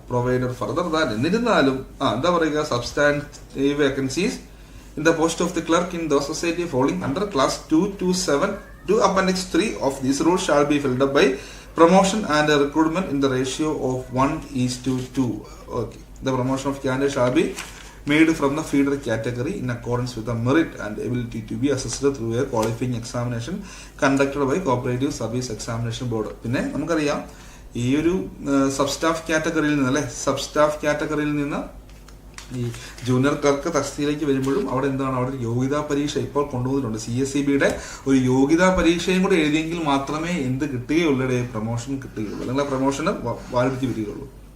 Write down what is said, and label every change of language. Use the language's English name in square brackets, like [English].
[English] provider further than, [Malayalam] എന്നിരുന്നാലും എന്താ പറയുക, [English] Substantive vacancies in the post of the clerk in the society falling under class 2 to 7 to appendix 3 of this rule shall be filled up by promotion and recruitment in the ratio of 1:2. Okay, the promotion of candidate shall be made from the feeder category in accordance with the merit and ability to be assessed through a qualifying examination conducted by cooperative service examination board. [Malayalam] പിന്നെ നമുക്കറിയാം ഈ ഒരു sub staff കാറ്റഗറിയിൽ നിന്ന് അല്ലെ, sub staff കാറ്റഗറിയിൽ നിന്ന് ഈ ജൂനിയർ ക്ലർക്ക് തസ്തിയിലേക്ക് വരുമ്പോഴും അവിടെ എന്താണ്, അവിടെ ഒരു യോഗ്യതാ പരീക്ഷ ഇപ്പോൾ കൊണ്ടുവന്നിട്ടുണ്ട്. CSEBയുടെ ഒരു യോഗ്യതാ പരീക്ഷയും കൂടെ എഴുതിയെങ്കിൽ മാത്രമേ എന്ത് കിട്ടുകയുള്ളൂ, പ്രൊമോഷൻ കിട്ടുകയുള്ളൂ, അല്ലെങ്കിൽ ആ പ്രൊമോഷന് വാലിഡിറ്റി വരികയുള്ളൂ.